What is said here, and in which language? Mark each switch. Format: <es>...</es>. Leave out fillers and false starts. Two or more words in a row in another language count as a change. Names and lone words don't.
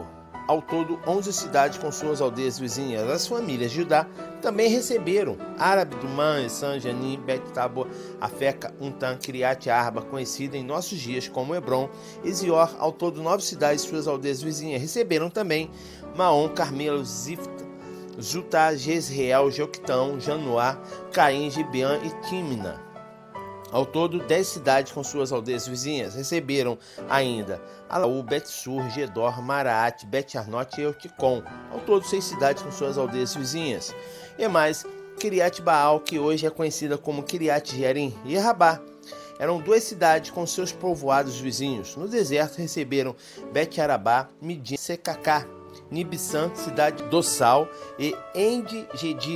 <pt>Ao todo, 11 cidades com suas aldeias vizinhas. As famílias de Judá também receberam Árabe, Dumã, Essan, Janim, Bet-Tabor, Afeca, Untan, Kiriat Arba, conhecida em nossos dias como Hebron, e Zior. Ao todo, 9 cidades e suas aldeias vizinhas. Receberam também Maom, Carmelo, Zifta, Zutá, Jezreel, Joquitão, Janoá, Caim, Gibeã e Tímina. Ao todo, 10 cidades com suas aldeias vizinhas. Receberam ainda Alaú, Bet-Sur, Gedor, Maraate, Bet-Arnote e Euticom. Ao todo, 6 cidades com suas aldeias vizinhas. E mais, Kiriat Baal, que hoje é conhecida como Kiriat Jearim, e Rabá. Eram 2 cidades com seus povoados vizinhos. No deserto receberam Bet-Arabá, Midim, Secacá, Nibissã, cidade do Sal, e Endi-Gedi.</pt>